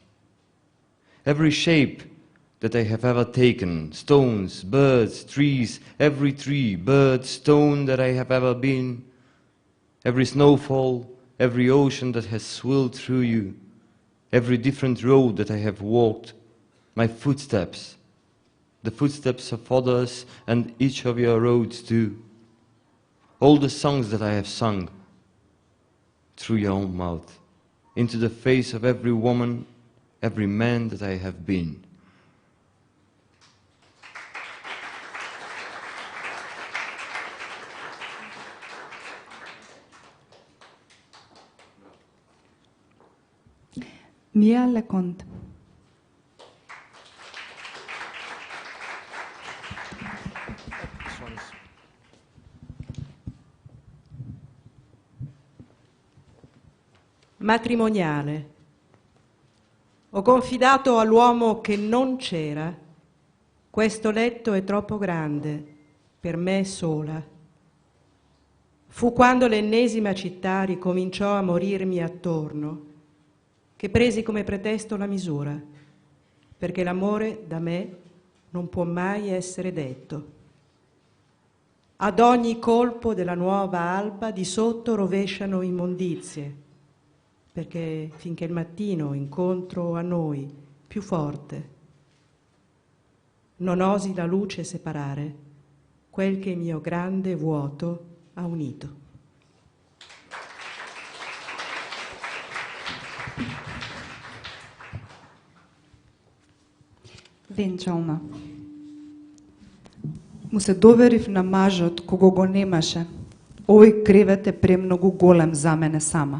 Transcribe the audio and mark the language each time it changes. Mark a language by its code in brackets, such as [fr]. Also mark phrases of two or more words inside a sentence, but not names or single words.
[en] Every shape that I have ever taken, stones, birds, trees, every tree, bird, stone that I have ever been, every snowfall, every ocean that has swilled through you, every different road that I have walked, my footsteps, the footsteps of others, and each of your roads too. All the songs that I have sung through your own mouth, into the face of every woman, every man that I have been. [it] Mia Leconte. Matrimoniale. Ho confidato all'uomo che non c'era. Questo letto è troppo grande per me sola. Fu quando l'ennesima città ricominciò a morirmi attorno che presi come pretesto la misura, perché l'amore da me non può mai essere detto. Ad ogni colpo della nuova alba di sotto rovesciano immondizie, perché finché il mattino incontro a noi più forte, non osi la luce separare quel che il mio grande vuoto ha unito. [mk] Венчална. Му се доверив на мажот кого го немаше. Овој кревет е премногу голем за мене сама.